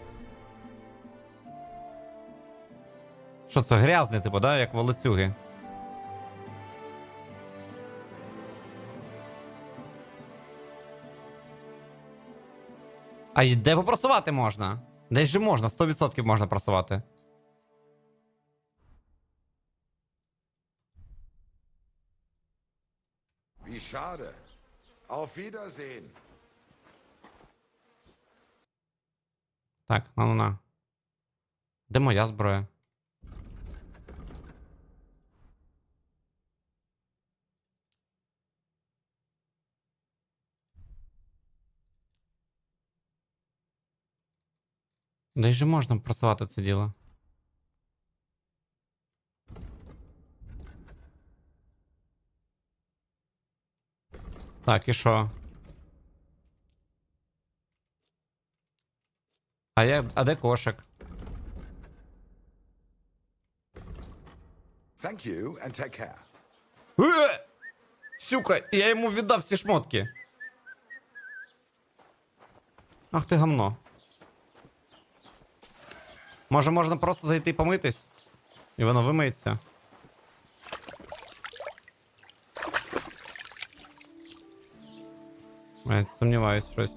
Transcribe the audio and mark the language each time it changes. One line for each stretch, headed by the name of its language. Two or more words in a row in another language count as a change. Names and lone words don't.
Ukrainian: Що це, грязний, типу, да? Як волоцюги. А де попросувати можна? Десь же можна, 100% можна просувати.
German: Wie schade. Auf Wiedersehen.
Ukrainian: Так, на. Де моя зброя? Де ж можна просувати це діло? Так, і що? А де кошик?
English: Thank you, and take care.
Ukrainian: Сюка, я йому віддав всі шмотки. Ах ти гамно. Може можна просто зайти і помитись? І воно вимиється. Сумніваюсь щось.